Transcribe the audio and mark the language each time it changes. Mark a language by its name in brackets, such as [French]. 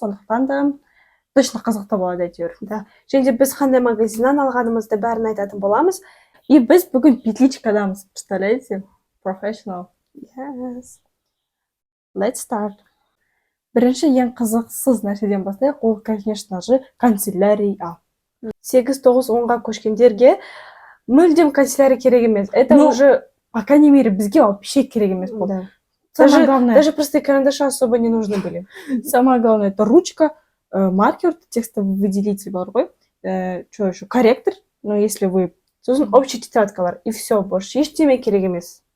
[Kazakh] Сондықтан да точно қызықты болады әйтеуір. Және біз қандай магазиннан алғанымызды бәрін айтатын боламыз. И біз бүгін петличкадамыз. [Russian] Представляете? [English] Professional. Yes. Let's start. [Kazakh] Бірінші ең қызықсыз нәрседен бастайық. Ол, [Russian] конечно же, [Kazakh] канцелярия. 8-9-10-ға көшкендерге мүлдем канцелярия керек емес. [Russian] Это уже, по крайней мере, бізге вообще [Kazakh] керек емес болды. [Russian] Даже простые карандаши особо не нужны были. Самое главное, это ручка, маркер, текстовый выделитель [Kazakh] бар ғой. [Russian] Что еще? Корректор. Но если вы... Общий тетрадкалар. И все, больше [Kazakh] ештеме керек емес.